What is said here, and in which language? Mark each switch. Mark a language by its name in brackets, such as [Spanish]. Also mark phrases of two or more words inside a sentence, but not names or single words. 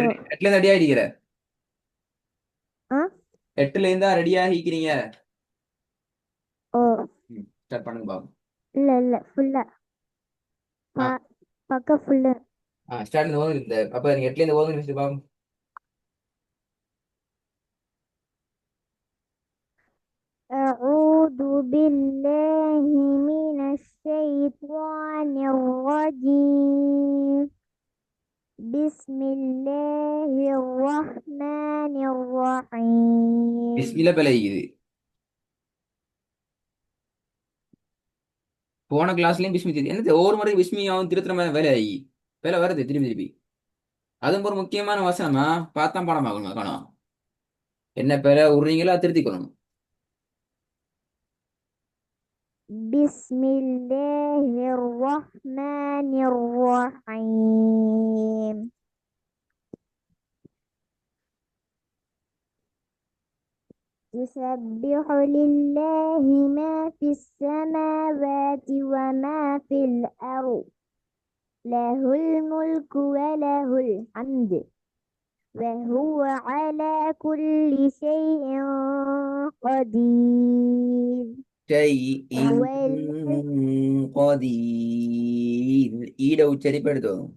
[Tamil] எட்டுல இருந்து ரெடி ஆகிக்கிற. ஆ 8ல இருந்தா ரெடி ஆகிக்கிறீங்க. ஓ ஸ்டார்ட் பண்ணுங்க பாப்போம். இல்ல இல்ல ஃபுல்லா. ஆ பக்கம் ஃபுல்லு. ஸ்டார்ட் இந்த ஓதுங்க. அப்ப நீங்க 8ல இருந்து ஓதுங்க பாப்போம். [Arabic] أعوذ بالله من الشيطان الرجيم. بسم الله الرحمن الرحيم. [Tamil] பிஸ்மில பிழைக்குது. போன கிளாஸ்லயும் பிஸ்மி தெரியுது. என்ன ஒவ்வொரு முறை பிஸ்மியாவும் திருத்துற மாதிரி வேலை ஆகி வேலை வருது திருப்பி திருப்பி. அதுவும் ஒரு முக்கியமான வசனமா பார்த்தா பாடமாகணும் காணும். என்ன பேரை உடுறீங்களோ அதை திருத்திக்கணும். [Arabic] بسم الله الرحمن الرحيم. يسبح لله ما في السماوات وما في الأرض. له الملك وله الحمد وهو على كل شيء قدير. ஷைஇன் هو الذي [Tamil] கதீர். ஈட உச்சரிப்படுத்தும்.